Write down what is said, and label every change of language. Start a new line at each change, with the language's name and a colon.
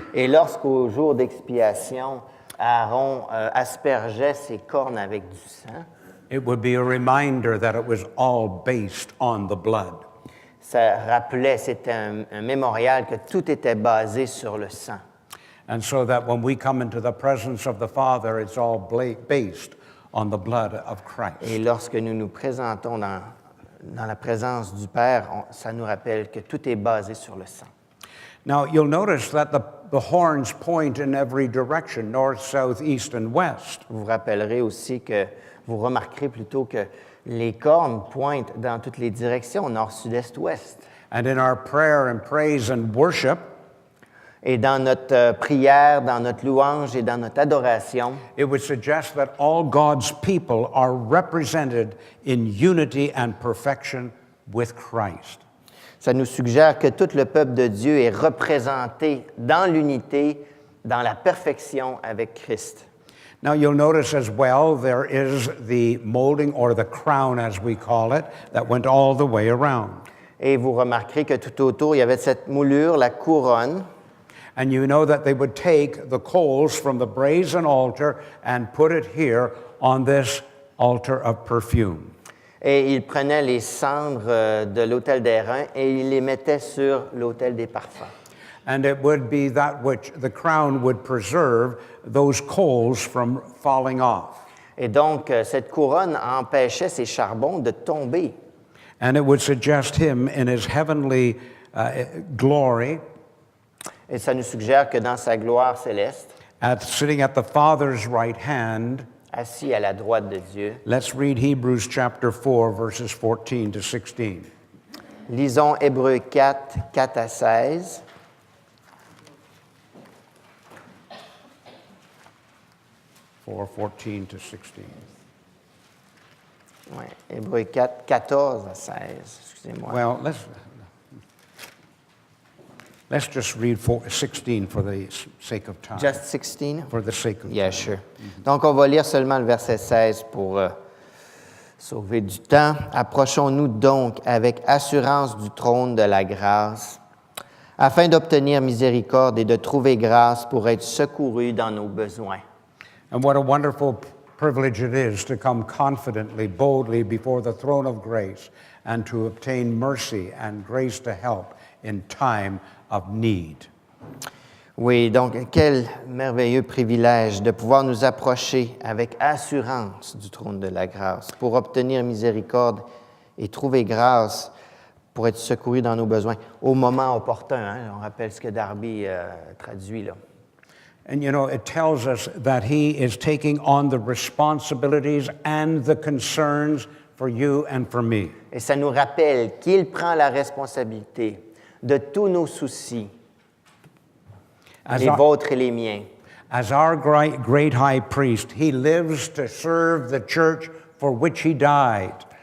French: Et lorsqu'au jour d'expiation, Aaron aspergeait ses cornes avec du sang,
English: it would be a reminder that it was all based on the blood.
French: ça rappelait, c'était un mémorial que tout était basé sur le sang.
English: And so that when we come into the presence of the Father, it's all based on the blood of Christ.
French: Et lorsque nous nous présentons dans la présence du Père, ça nous rappelle que tout est basé sur le sang.
English: Now, you'll notice that the horns point in every direction, north, south, east, and west.
French: Vous vous rappellerez aussi que, vous remarquerez plutôt que les cornes pointent dans toutes les directions, nord, sud, est, ouest.
English: And in our prayer and praise and worship,
French: Et dans notre prière, dans notre louange et dans notre adoration,
English: it would suggest that all God's people are represented in unity and perfection with Christ.
French: ça nous suggère que tout le peuple de Dieu est représenté dans l'unité, dans la perfection avec Christ.
English: Now you'll notice as well there is the molding or the crown as we call it that went all the way around.
French: Et vous remarquerez que tout autour, il y avait cette moulure, la couronne.
English: And you know that they would take the coals from the brazen altar and put it here on this altar of perfume.
French: Et ils prenaient les cendres de l'autel d'airain et ils les mettaient sur l'autel des parfums.
English: And it would be that which the crown would preserve those coals from falling off.
French: Et donc, cette couronne empêchait ces charbons de tomber.
English: And it would suggest him in his heavenly glory,
French: Et ça nous suggère que dans sa gloire céleste,
English: sitting at the Father's right hand.
French: assis à la droite de Dieu,
English: Let's read Hebrews chapter 4, verses 14 to 16.
French: lisons Hébreux 4, 4 à 16.
English: 4:14 to 16.
French: Ouais, Hébreux 4, 14 à 16, excusez-moi.
English: Well, let's just read 16 for the sake of time. Just 16? For the sake of Yeah, sure.
French: Donc, on va lire seulement le verset 16 pour sauver du temps. Approchons-nous donc avec assurance du trône de la grâce, afin d'obtenir miséricorde et de trouver grâce pour être secourus dans nos besoins.
English: And what a wonderful privilege it is to come confidently, boldly before the throne of grace and to obtain mercy and grace to help in time of need.
French: Oui, donc quel merveilleux privilège de pouvoir nous approcher avec assurance du trône de la grâce pour obtenir miséricorde et trouver grâce pour être secourus dans nos besoins au moment opportun. Hein? On rappelle ce que Darby traduit là.
English: And you know, it tells us that he is taking on the responsibilities and the concerns for you and for me.
French: Et ça nous rappelle qu'il prend la responsabilité de tous nos soucis,
English: As
French: les
English: our,
French: vôtres et les miens.
English: as our great high priest, he lives to serve the church for which he died.